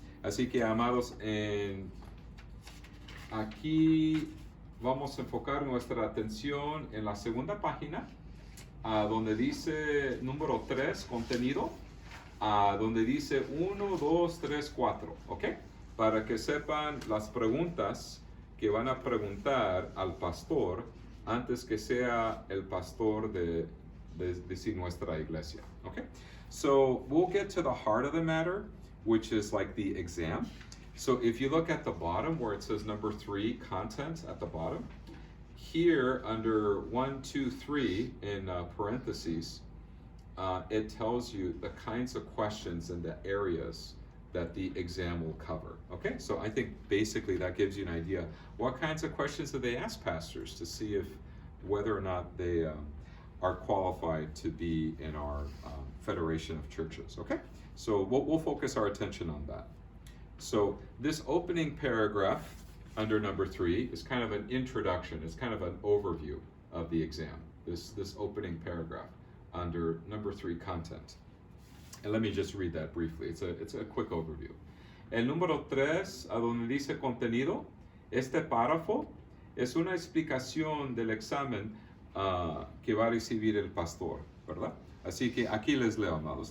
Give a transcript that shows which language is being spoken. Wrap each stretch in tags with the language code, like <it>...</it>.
<es>Así que, amados, aquí vamos a enfocar nuestra atención en la segunda página, donde dice número 3, contenido, donde dice 1, 2, 3, 4, ¿ok? Para que sepan las preguntas que van a preguntar al pastor antes que sea el pastor de nuestra iglesia, ¿ok?</es> <en>So we'll get to the heart of the matter, which is like the exam. So if you look at the bottom where it says number 3, content at the bottom, here under 1, 2, 3 in parentheses, it tells you the kinds of questions and the areas that the exam will cover. Okay, so I think basically that gives you an idea. What kinds of questions do they ask pastors to see if whether or not they are qualified to be in our Federation of Churches? Okay, so we'll focus our attention on that. So this opening paragraph under number 3 is kind of an introduction. It's kind of an overview of the exam. This opening paragraph under number 3, content. And let me just read that briefly. It's a quick overview.</en> <es>El número 3, a donde dice contenido, este párrafo es una explicación del examen que va a recibir el pastor, ¿verdad? Así que aquí les leo, amados.</es>